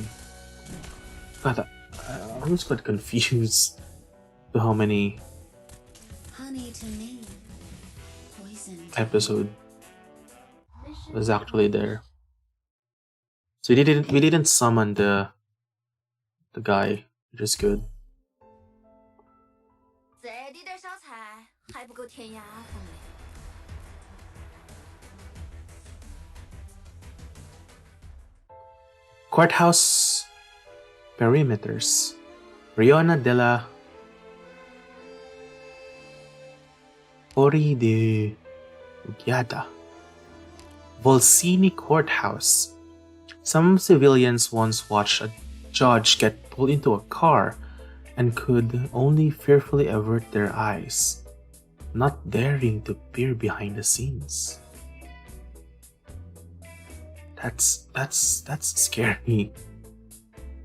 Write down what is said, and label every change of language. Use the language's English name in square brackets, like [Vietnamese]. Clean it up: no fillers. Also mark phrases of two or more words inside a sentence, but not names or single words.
[English] God, I was quite confused to how many Honey to me. Poison. episode was actually there. So we didn't summon the guy, which is good. [Chinese] 再滴点烧菜，还不够填牙缝嘞。 [English] Courthouse perimeters. Riona della Ori de Ughiata. Volsini Courthouse. Some civilians once watched a judge get pulled into a car and could only fearfully avert their eyes, not daring to peer behind the scenes. That's scary.